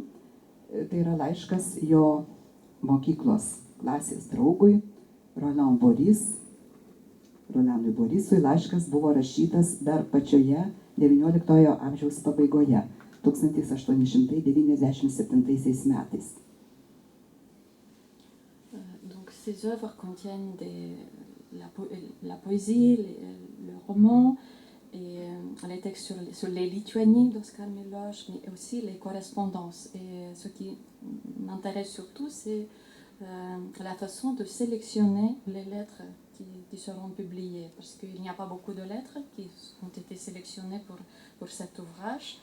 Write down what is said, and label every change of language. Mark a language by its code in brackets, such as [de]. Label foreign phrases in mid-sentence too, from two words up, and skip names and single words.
[lt] Tai yra laiškas jo mokyklos klasės draugui, Roland Boris. Rolandui Borisui laiškas buvo rašytas dar pačioje XIX amžiaus pabaigoje, 1897 metais. [fr] Donc ces œuvres contiennent la poésie, le roman, et les textes sur les Lituanies d'Oskar Miloš, mais aussi les correspondances. Et ce qui m'intéresse surtout, c'est la façon de sélectionner les lettres qui seront publiées, parce qu'il n'y a pas beaucoup de lettres qui ont été sélectionnées pour cet ouvrage.